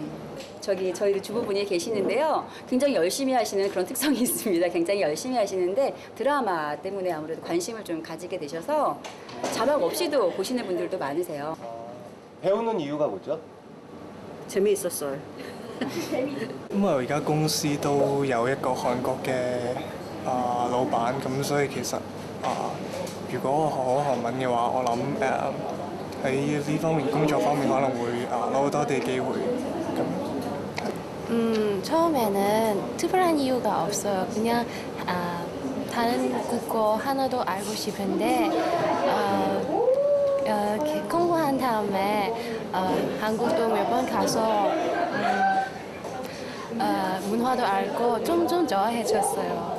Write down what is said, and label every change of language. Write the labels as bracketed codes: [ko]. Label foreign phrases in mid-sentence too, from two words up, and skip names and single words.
[ko] 저희 주부분이 계시는데요. 굉장히 열심히 하시는 그런 특성이 있습니다. 굉장히 열심히 하시는데 드라마 때문에 아무래도 관심을 좀 가지게 되셔서 자막 없이도 보시는 분들도 많으세요. 배우는 이유가 뭐죠? 재미있었어요. [yue] 因為而家公司都有一個韓國嘅老闆，咁所以其實如果學韓文嘅話，我諗喺呢方面工作方面可能會攞多啲機會咁。 [ko] 처음에는 특별한 이유가 없어요. 그냥 다른 국어 하나도 알고 싶은데 공부한 다음에 한국도 몇 번 가서 문화도 알고 좀 좋아해졌어요.